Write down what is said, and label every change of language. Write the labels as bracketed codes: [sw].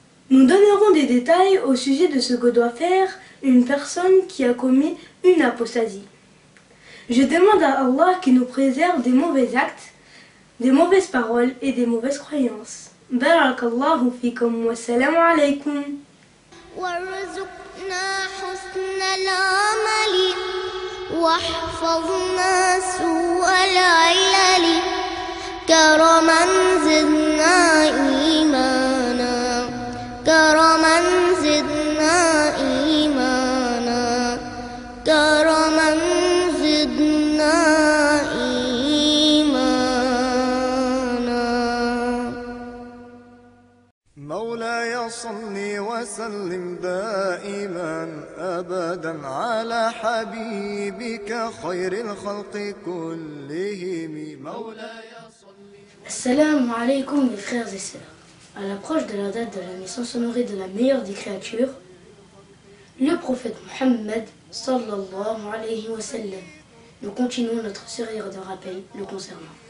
[fr] Nous donnerons des détails au sujet de ce que doit faire une personne qui a commis une apostasie. Je demande à Allah qu'il nous préserve des mauvais actes, des mauvaises paroles et des mauvaises croyances. [ar] Barakallahu fikum wa salam alaykum. وارزقنا حسن العمل واحفظنا سوء العلل كرما زدنا إيمانا كرما زدنا إيمانا كرما زدنا إيمانا مولاي صل وسلم دائما أبدا على حبيبك خير الخلق كلهم مولاي [fr] Assalamu alaikum mes frères et sœurs. À l'approche de la date de la naissance honorée de la meilleure des créatures, le prophète Mohammed sallallahu alayhi wa sallam, nous continuons notre série de rappels le concernant.